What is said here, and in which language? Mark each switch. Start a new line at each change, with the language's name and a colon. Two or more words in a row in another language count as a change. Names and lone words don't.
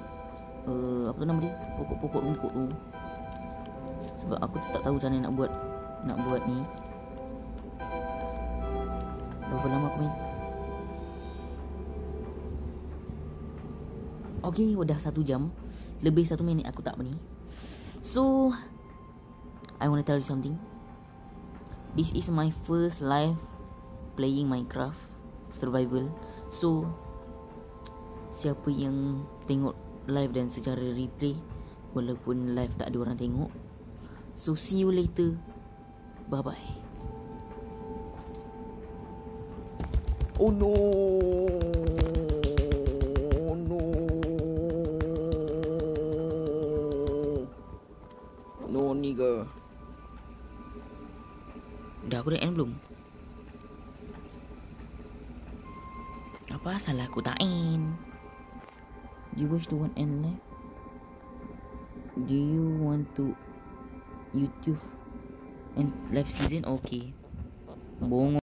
Malay: Apa nama dia? Pokok-pokok rumput tu. Sebab aku tak tahu macam mana nak buat ni. Berapa lama aku main? Okay, dah 1 jam. Lebih 1 minit aku tak ni.
English: So I want to tell you something. This is my first live playing Minecraft survival.
Malay: So siapa yang tengok live dan secara replay, walaupun live tak ada orang tengok,
English: so see you later. Bye bye. Oh no. No nigga.
Malay: Dah aku dah end belum? Apa salah aku tak end?
English: Do you wish to end live? Do you want to YouTube and live season?
Malay: Okay. Bohong